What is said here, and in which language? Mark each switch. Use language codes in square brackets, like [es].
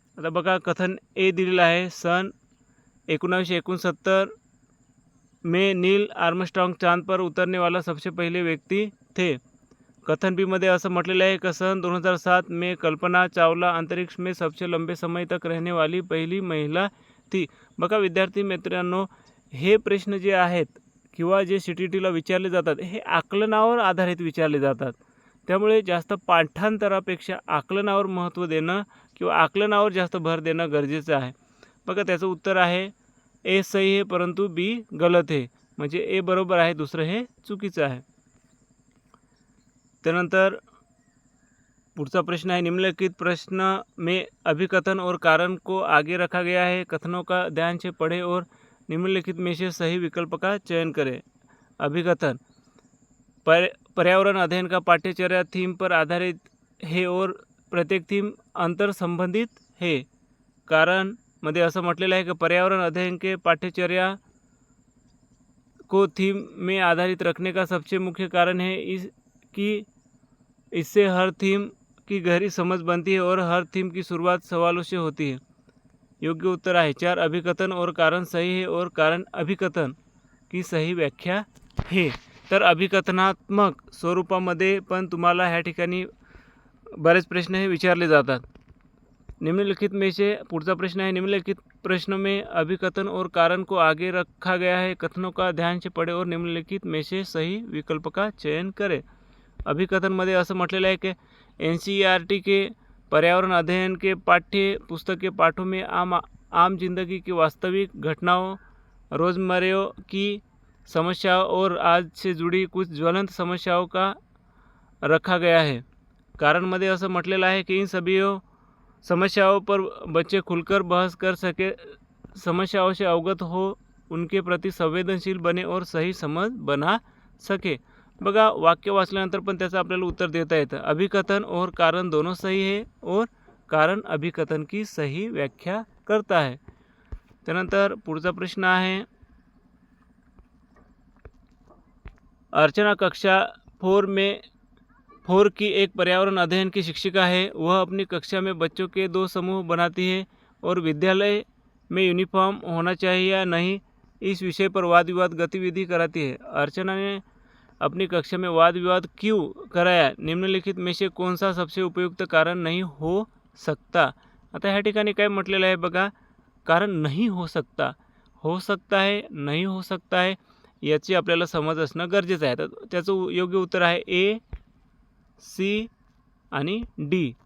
[mr] आता बघा, कथन ए दिलेलं आहे, [hi] सन 1969 में नील आर्मस्ट्राँग चांद पर उतरने वाला सबसे पहले व्यक्ति थे. [mr] कथन बी मध्ये असं म्हटलेलं आहे की [hi] सन 2007 में कल्पना चावला अंतरिक्ष में सबसे लंबे समय तक रहने वाली पहिली महिला थी. [mr] बघा विद्यार्थी मित्रांनो, हे प्रश्न जे आहेत किंवा जे CTETला विचारले जातात हे आकलनावर आधारित विचारले जातात. त्यामुळे जास्त पाठांतरापेक्षा आकलनावर महत्त्व देणं किंवा आकलनावर जास्त भर देणं गरजेचं आहे. बघा, त्याचं उत्तर आहे [hi] ए सही है परंतु बी गलत है. [mr] म्हणजे ए बरोबर आहे, दुसरं हे चुकीचं आहे. त्यानंतर पुढचा प्रश्न आहे, [hi] निम्नलिखित प्रश्न में अभिकथन और कारण को आगे रखा गया है. कथनों का ध्यान से पढ़े और निम्नलिखित में से सही विकल्प का चयन करें. अभिकथन, पर्यावरण अध्ययन का पाठ्यचर्या थीम पर आधारित है और प्रत्येक थीम अंतर संबंधित है. [mr] कारण मध्ये असं म्हटलेलं आहे की [hi] पर्यावरण अध्ययन के पाठ्यचर्या को थीम में आधारित रखने का सबसे मुख्य कारण है कि इससे हर थीम की गहरी समझ बनती है और हर थीम की शुरुआत सवालों से होती है. [mr] योग्य उत्तर आहे 4. [hi] अभिकथन और कारण सही है और कारण अभिकथन की सही व्याख्या है. [mr] तर अभिकथनात्मक स्वरूपामध्ये पण तुम्हाला ह्या ठिकाणी बरेच प्रश्न हे विचारले जातात. [hi] निम्नलिखित में से पुढचा प्रश्न है, निम्नलिखित प्रश्नों में अभिकथन और कारण को आगे रखा गया है. कथनों का ध्यान से पढ़े और निम्नलिखित में से सही विकल्प का चयन करें. [mr] अभिकथनमध्ये असं म्हटलेलं [hi] है कि NCERT के पर्यावरण अध्ययन के पाठ्य पुस्तक के पाठों में आम जिंदगी की वास्तविक घटनाओं, रोज़मर्रा की समस्याओं और आज से जुड़ी कुछ ज्वलंत समस्याओं का रखा गया है। [mr] कारणमध्ये असं म्हटलेलं आहे की [hi] इन सभी समस्याओं पर बच्चे खुलकर बहस कर सके, समस्याओं से अवगत हो, उनके प्रति संवेदनशील बने और सही समज बना सके। [mr] बघा वाक्य वाचल्यानंतर पण त्याचं आपल्याला उत्तर देता येतं। [hi] अभिकथन और कारण दोनों सही है और कारण अभिकथन की सही व्याख्या करता है। [mr] त्यानंतर पुढचा प्रश्न आहे, [hi] अर्चना कक्षा 4 की एक पर्यावरण अध्ययन की शिक्षिका है। वह अपनी कक्षा में बच्चों के 2 समूह बनाती है और विद्यालय में यूनिफॉर्म होना चाहिए या नहीं, इस विषय पर वाद विवाद गतिविधि कराती है। अर्चना ने अपनी कक्षा में वाद विवाद क्यों कराया? निम्नलिखित में से कौन सा सबसे उपयुक्त कारण नहीं हो सकता? [mr] आता ह्या ठिकाणी काय म्हटलेलं आहे बघा, [hi] कारण नहीं हो सकता, हो सकता है, [mr] नहीं हो सकता है, याची आपल्याला समज असणं गरजेचं आहे। तर त्याचं योग्य उत्तर आहे ए, सी आणि डी।